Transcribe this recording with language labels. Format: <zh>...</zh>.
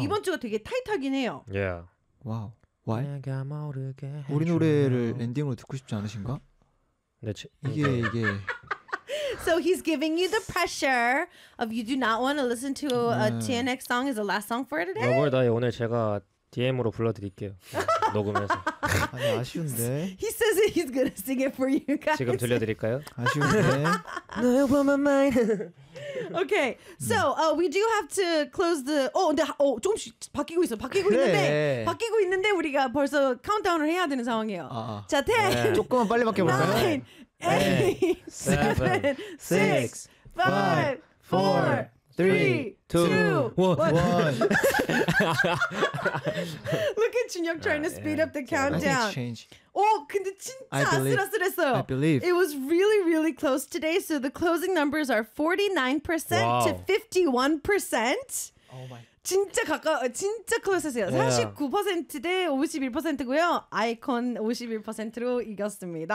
<ko>이번 주가 되게 타이트하긴 해요.</ko> <en>Yeah. Wow. Why?</en> <ko>내가 모르게 우리 노래를 엔딩으로 듣고 싶지 않으신가? 네, 이게...</ko> <en>So he's giving you the pressure of you do not want to listen to a TNX song is the last song for today.</en> <ko>오늘 나 오늘 제가 DM으로 불러드릴게요. 녹음해서. 아니 아쉬운데.</ko> <en>He says that he's gonna sing it for you guys.</en> <ko>지금 들려드릴까요? 아쉬운데.</ko> <en>Okay, so we do have to close the.</en> <ko>Oh, 근데 조금씩 바뀌고 있어. 바뀌고 있는데. 바뀌고 있는데 우리가 벌써 카운트다운을 해야 되는 상황이에요. 자, 10. 조금만 빨리 바뀌어볼까요? 9, 8, 7, 6, 5, 4, 3, 2, 1.</ko> <en>Look at Junhyuk trying to speed up the countdown.</en> <ko>Oh, 근데 진짜 아슬아슬했어요.</ko> <en>I believe. It was really, really close today. So the closing numbers are 49% to 51%. Oh my.</en> <ko>진짜 가까워. 진짜 close였어요. 49% 대 51%고요. Icon 51%로 이겼습니다.</ko>